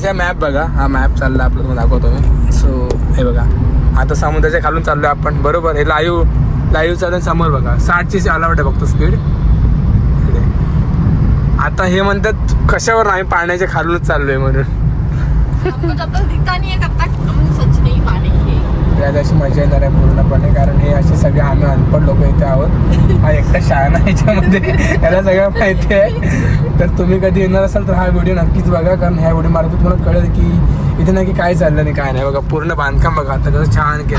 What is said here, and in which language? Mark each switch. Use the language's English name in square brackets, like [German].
[Marathi] काय मॅप बघा. हा मॅप चालला आपलं तुम्हाला दाखवतो मी. सो हे बघा आता समुद्राच्या खालून चाललोय आपण. बरोबर हे लाईव्ह चालून समोर बघा 60ची अलाउड आहे फक्त स्पीड. आता हे म्हणतात कशावर आम्ही पाण्याच्या खालूनच चाललोय म्हणून. [Hindi] हमको जब तक दिखता नहीं है तब तक हम सच नहीं मानेंगे. [Marathi] यात अशी मजा येणार आहे पूर्णपणे. कारण हे असे सगळे आम्ही अनपढ लोक इथे आहोत. हा एकटा शाळा ह्याच्यामध्ये याला सगळं माहिती आहे. तर तुम्ही कधी येणार असाल तर हा व्हिडिओ नक्कीच बघा. कारण ह्या व्हिडिओ मार्फत तुम्हाला कळेल की इथे नक्की काय चाललं नाही काय नाही. बघा पूर्ण बांधकाम बघा आता कसं छान केलं.